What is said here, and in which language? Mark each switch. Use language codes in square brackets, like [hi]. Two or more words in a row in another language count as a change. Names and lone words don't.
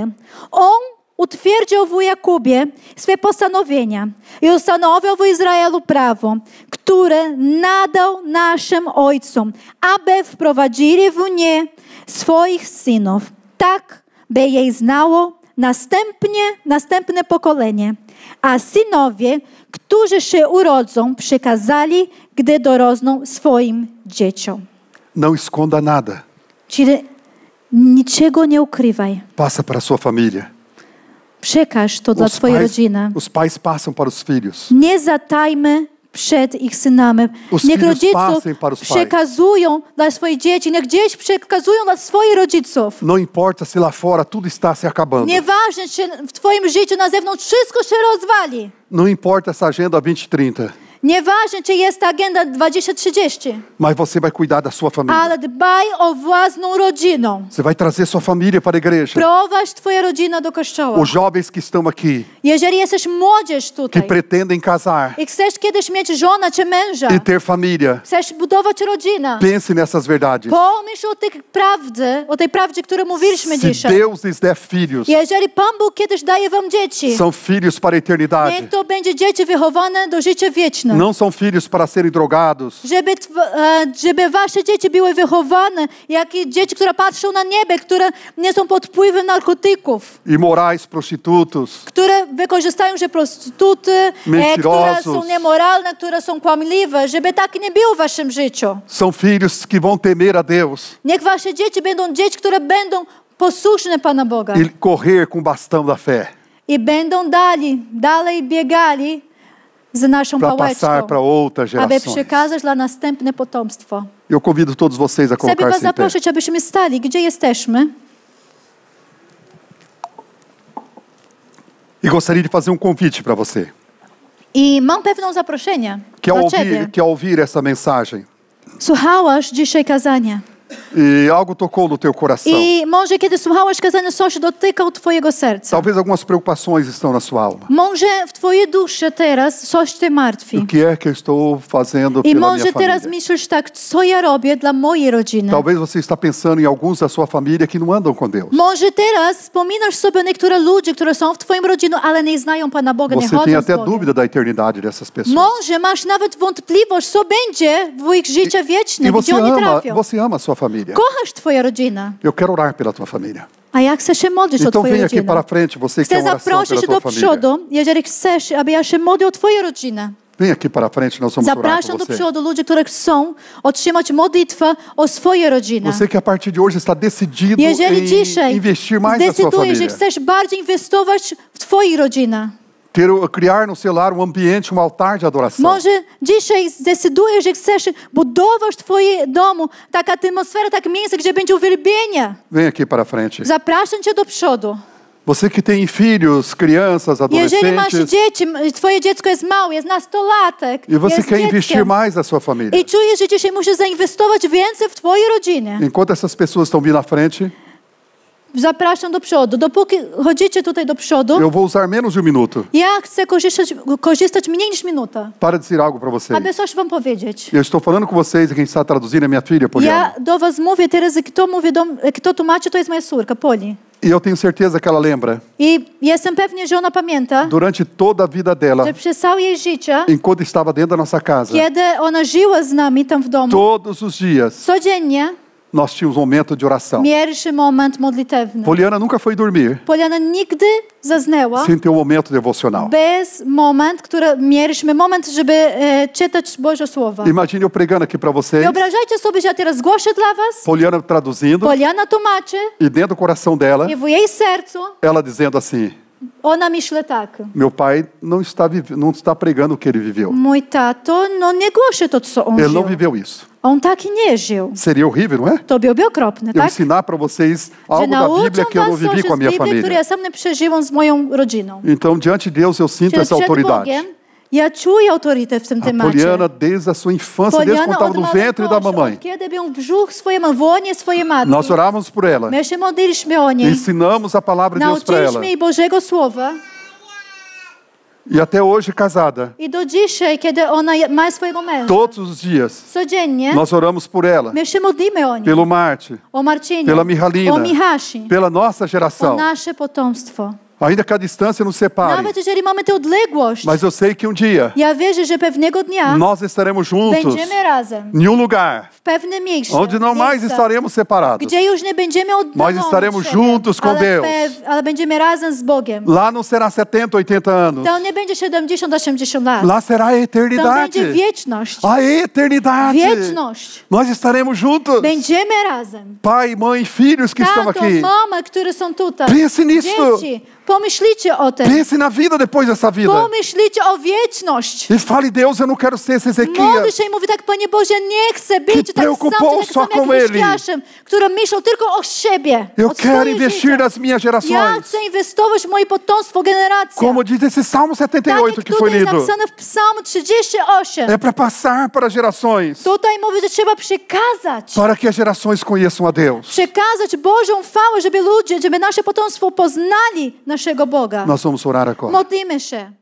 [pl] On utwierdził w Jakubie swe postanowienia i ustanowił w Izraelu prawo, które nadał naszym ojcom, aby wprowadzili w nie swoich synów, tak by jej znało następne pokolenie. A synowie, którzy się urodzą, przekazali, gdy dorosną swoim dzieciom. [pt] Não esconda nada. [pl] Czyli niczego nie ukrywaj. [pt] Passa para a sua família. [pl] Przekaż to dla twojej rodziny. [pt] Os pais passam para os filhos. [pl] Nie zatajmy przed ich synami. [pt] Os [pl] Niech [pt] filhos [pl] rodziców [pt] passem para os pais. [pl] przekazują dla swoich dzieci. Niech dzieci przekazują dla swoich rodziców. [pt] Não importa se lá fora tudo está se acabando. [pl] Nieważne, czy w twoim życiu na zewnątrz wszystko się rozwali. [pt] Não importa essa agenda 2030. [pl] Nieważne, czy jest agenda 2030. [pt] Mas você vai cuidar da sua família. [pl] Ale dbaj o własną rodzinę. [pt] Você vai trazer sua família para a igreja. [pl] Prowadź twoją rodzinę do kościoła. [pt] Os jovens que estão aqui, [pl] Jeżeli jesteś młodzież [pt] que [pl] tutaj [pt] pretendem casar [pl] i chcesz kiedyś mieć żonę czy męża, [pt] e ter família, [pl] chcesz budować rodzinę, [pt] pense nessas verdades. [pl] pomyśl o tej prawdzie, którą mówiliśmy [pt] Se [pl] dzisiaj. [pt] Deus lhes der filhos, [pl] Jeżeli Pan Bóg kiedyś daje wam dzieci, [pt] são filhos para a eternidade. [pl] niech to będzie dzieci wychowane do życia wiecznego. [pt] Não são filhos para serem drogados. [pl] Żeby wasze dzieci były wychowane, jak i dzieci, które patrzą na niebie, które nie są pod wpływem narkotyków, [pt] Imorais, prostitutos, [pl] które wykorzystają się prostytuty, które [pt] Mentirosos. [pl] są niemoralne, które są kłamliwe, żeby tak nie było w waszym życiu. [pt] são filhos que vão temer a Deus [pl] Niech wasze dzieci będą dzieci, które będą posłuszne Pana Boga [pt] e correr com o bastão da fé [pl] i będą dalej biegali z naszą [pt] para passar [pl] pałeczką, [pt] para outras [pl] aby [pt] gerações. [pl] przekazać dla następne potomstwo. [pt] Eu convido todos vocês a [pl] Chcę was [pt] colocar-se em pé. [pl] zaprosić, abyśmy stali, gdzie jesteśmy. [pt] E gostaria de fazer um convite para você, [pl] I mam pewne zaproszenie dla ciebie. [pt] que ao ouvir essa mensagem, [pl] Słuchałaś dzisiaj kazania. [pt] e algo tocou no teu coração. [pl] I może kiedy słuchałaś kazania, coś dotykał twojego serca. [pt] Talvez algumas preocupações estão na sua alma. [pl] Może w twojej duszy teraz coś cię martwi. [pt] O que é que eu estou fazendo [pl] I [pt] pela [pl] może [pt] minha [pl] teraz [pt] família? [pl] myślisz tak, co ja robię dla mojej rodziny. [pt] Talvez você está pensando em alguns da sua família que não andam com Deus. [pl] Może teraz wspominasz sobie niektóre ludzi, które są w twoim rodzinie, ale nie znają Pana Boga, nie [pt] Você tem [pl] chodzą z [pt] até [pl] Bogiem. [pt] dúvida da eternidade dessas pessoas. [pl] Może masz nawet wątpliwość, co będzie w ich życiu [pt] E [pl] wiecznym, gdzie oni trafią. [pt] você ama a sua família. [pl] Kochasz twoją rodzinę, [pt] Eu quero orar pela tua família. [pl] a ja chcę się modlić o [pt] Então [pl] twoją [pt] vem aqui [pl] rodzinę. [pt] para frente, você que [pl] Chcę [pt] tem oração [pl] zaprosić [pt] pela [pl] cię [pt] tua [pl] do [pt] família. [pl] przodu, jeżeli chcesz, aby ja się modlił o twoją rodzinę. [pt] Vem aqui para frente, nós vamos orar [pl] Zapraszam [pt] por [pl] do [pt] você. [pl] przodu ludzi, którzy chcą otrzymać modlitwę o swoje rodziny. [pt] Você que a partir de hoje está decidido [pl] Jeżeli [pt] em [pl] dzisiaj [pt] investir mais na sua [pl] zdecydujesz, że [pt] família. [pl] chcesz bardziej inwestować w twoją rodzinę, [pt] Criar no seu lar um ambiente, um altar de adoração. [pl] może dzisiaj zdecydujesz, że chcesz budować w twoim domu taką atmosferę, takie miejsce, gdzie będzie uwielbienie. [pt] Vem aqui para frente. [pl] Zapraszam cię do przodu. [pt] Você que tem filhos, crianças, [pl] Jeżeli masz [pt] adolescentes, [pl] dzieci, twoje dziecko jest małe, jest nastolatek, [pt] e você [pl] jest [pt] quer investir [pl] dzieckiem [pt] mais na sua família. [pl] i czujesz, że dzisiaj musisz zainwestować więcej w twojej rodzinie, [pt] Enquanto essas pessoas estão vindo à frente, [pl] Zapraszam do przodu. Dopóki chodzicie tutaj do przodu, [pt] eu vou usar menos de 1 minuto [pl] ja chcę korzystać mniej niż minuta, [pt] para dizer algo para vocês. [pl] aby coś wam powiedzieć. [pt] Eu estou falando com vocês e quem está traduzindo é minha filha, Poliana. [pl] Ja do was mówię teraz, kto tłumaczy, to jest moja córka, Poli. [pt] E eu tenho certeza que ela lembra, [pl] I jestem pewny, że ona pamięta, [pt] durante toda a vida dela, [pl] że przez całe jej życie, [pt] enquanto estava dentro da nossa casa, [pl] kiedy ona żyła z nami tam w domu, [pt] todos os dias, [pl] codziennie [pt] nós tínhamos um momento de oração. [pl] mieliśmy moment modlitewny. [pt] Poliana nunca foi dormir [pl] Poliana nigdy zasnęła [pt] sem ter um momento devocional. [pl] bez mieliśmy moment, żeby czytać Boże Słowa. [pt] Imagine eu pregando aqui para vocês, [pl] Wyobrażajcie sobie, że ja teraz głoszę dla was, [pt] Poliana traduzindo, [pl] Poliana tłumaczy [pt] e dentro do coração dela, [pl] i w jej sercu [pt] ela dizendo assim: [pl] ona myśli tak. [pt] meu pai não está pregando o que ele viveu. [pl] Mój tato, nie głoszy to, co on [pt] Ele [pl] żył. [pt] não viveu isso. [pl] On tak nie żył. [pt] Seria horrível, não é? [pl] To byłoby okropne, [pt] Eu [pl] tak? [pt] ensinar para vocês [pl] Że [pt] algo da [pl] nauczam [pt] Bíblia que eu não [pl] was [pt] vivi [pl] coś [pt] com a [pl] z [pt] minha [pl] Biblii, które [pt] família. [pl] ja sam nie przeżyłam z moją rodziną. [pt] Então, diante de Deus, eu sinto [pl] Czyli [pt] essa [pl] przed [pt] autoridade. [pl] Bogiem ja czuję autorytet w tym [pt] A [pl] temacie. [pt] Poliana, desde a sua infância, desde quando estava no ventre da mamãe, [pl] kiedy był w brzuch swojej w łonie swojej matki, [pt] nós orávamos por ela, [pl] my się modliliśmy o niej, [pt] ensinamos a palavra de Deus para ela. [pl] nauczyliśmy jej Bożego Słowa [pt] E até hoje, casada, [pl] i do dzisiaj, kiedy ona ma swojego męża, [pt] todos os dias, [pl] codziennie [pt] nós oramos por ela, [pl] my się modlimy o niej, [pt] pelo Marte, [pl] o Marcinie, [pt] pela Mihalina, [pl] o Michasi, [pt] pela nossa [pl] o [pt] geração. [pl] nasze potomstwo. [pt] Ainda que a distância nos separe, [pl] Nawet jeżeli mamy tę odległość, [pt] mas eu sei que um dia [pl] ja wierzę, że pewnego dnia [pt] nós estaremos juntos [pl] będziemy razem [pt] em um lugar [pl] w pewnym miejscu, [pt] onde não mais [pl] miejscu, [pt] estaremos separados. [pl] gdzie już nie będziemy oddaleni [pt] Nós estaremos [pl] od siebie, [pt] juntos com Deus. [pl] ale będziemy razem z Bogiem. [pt] Lá não será 70, 80 anos. [pl] To nie będzie 70-80 lat. [pt] Lá será a [pl] To [pt] eternidade. [pl] będzie wieczność. [pt] A eternidade. [pl] Wieczność. [pt] Nós estaremos juntos. [pl] Będziemy razem. [pt] Pai, mãe, filhos que estão [pl] Tato, [pt] aqui. [pl] mama, które są tutaj. [pt] Pense nisso. [pl] Dzieci, pomyślicie o tym. [pt] Pense na vida depois dessa vida. [pl] Pomyślicie o wieczność. [pt] E fale, Deus, eu não quero ser esse [pl] Modli [pt] Ezequias [pl] się i mówi tak, Panie Boże, nie chcę być tak [pt] preocupou só [pl] sam [pt] com [pl] jak [pt] ele. [pl] Hiszkiaszem, który myślał tylko o siebie. [pt] Eu [pl] o [pt] quero [pl] swoje [pt] investir [pl] życie. [pt] nas minhas [pl] Ja [pt] gerações. [pl] chcę inwestować w moje potomstwo, generację. [pt] Como diz esse Salmo [pl] Tak [pt] 78 [pl] jak [pt] que foi [pl] tutaj jest [pt] lido. [pl] napisane w Psalm 38. [pt] É para passar para as gerações. [pl] Tutaj mówi, że trzeba przekazać. [pt] Para que as gerações conheçam a Deus. [pl] Przekazać Bożą chwałę, żeby nasze potomstwo poznali naszego Boga. [pt] Nós vamos orar agora. [pl] Modlimy się.